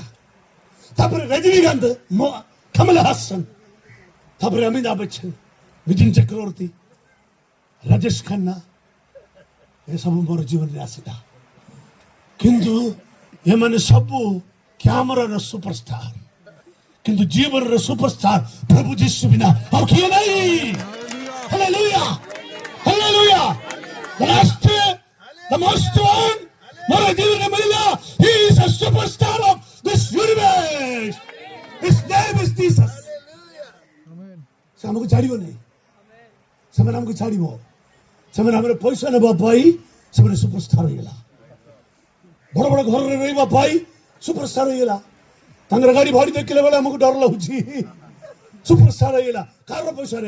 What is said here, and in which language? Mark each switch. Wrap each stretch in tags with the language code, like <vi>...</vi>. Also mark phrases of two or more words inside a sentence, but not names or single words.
<or>ତାପରେ ରଜନୀକାନ୍ତ, କମଲ ହାସନ, ତାପରେ ଅମିତାଭ ବଚ୍ଚନ, ବିଜିନ ଚକ୍ରବର୍ତ୍ତୀ, ରାଜେଶ ଖାନ୍ନା, ଏସବୁ ମୋର ଜୀବନରେ ଆସିଲା। କିନ୍ତୁ ଏମାନେ ସବୁ</or> <en>camera superstar,</en> <or>କିନ୍ତୁ ଜୀବନର ସୁପରଷ୍ଟାର ପ୍ରଭୁ ଯୀଶୁ ବିନା ଆଉ କିଏ ନାହିଁ। ହାଲେଲୁୟା। ହାଲେଲୁୟା।</or> <en>The most one</en> <or>ମୋର ଜୀବନରେ ମିଳିଲା।</or> <en>He is a superstar of this universe. His name is Jesus.</en> <or>ସେ ଆମକୁ ଛାଡ଼ିବ ନାହିଁ। ସେମାନେ ଆମକୁ ଛାଡ଼ିବ। ସେମାନେ ଆମର ପଇସା ନେବା ପାଇଁ ସେମାନେ ସୁପରଷ୍ଟାର ହେଇଗଲା। ବଡ଼ ବଡ଼ ଘରରେ ରହିବା ପାଇଁ ସୁପରଷ୍ଟାର ହେଇଗଲା। ତାଙ୍କର ଗାଡ଼ି ଭାଡ଼ି ଦେଖିଲା ବେଳେ ଆମକୁ ଡର ଲାଗୁଛି। ସୁପରଷ୍ଟାର ହେଇଗଲା। କାହାର ପଇସାରେ?</or>